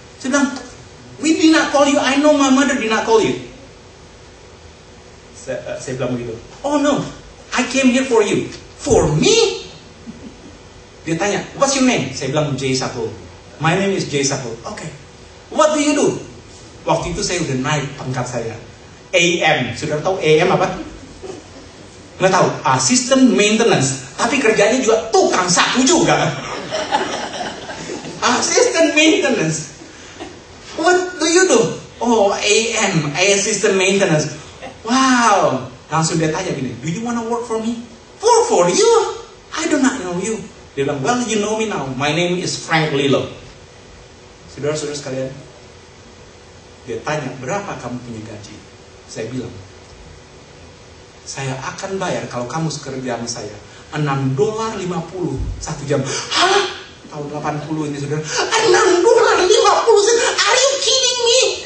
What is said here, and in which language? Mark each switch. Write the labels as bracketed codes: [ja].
[id] Saya bilang, [en] we did not call you. I know my mother did not call you. [id] Saya bilang begitu. [en] Oh no, I came here for you. For me? [id] Dia tanya, [en] what's your name? [id] Saya bilang [en] J. Sapul. My name is J. Sapul. Okay. What do you do? [id] Waktu itu saya udah naik pangkat saya. AM. Sudah tahu AM apa? Nggak tahu. Assistant Maintenance. Tapi kerjanya juga tukang sapu juga. [en] Assistant Maintenance. What do you do? Oh, AM. Assistant Maintenance. Wow. [id] Langsung dia tanya gini, [en] do you want to work for me? For you? I do not know you. [id] Dia bilang, [en] well, you know me now. My name is Frank Lilo. [id] Saudara-saudara sekalian, dia tanya, berapa kamu punya gaji? Saya bilang, saya akan bayar kalau kamu kerja sama saya $6.50 1 jam. Hah? Tahun 80 ini saudara, $6.50. [en] Are you kidding me?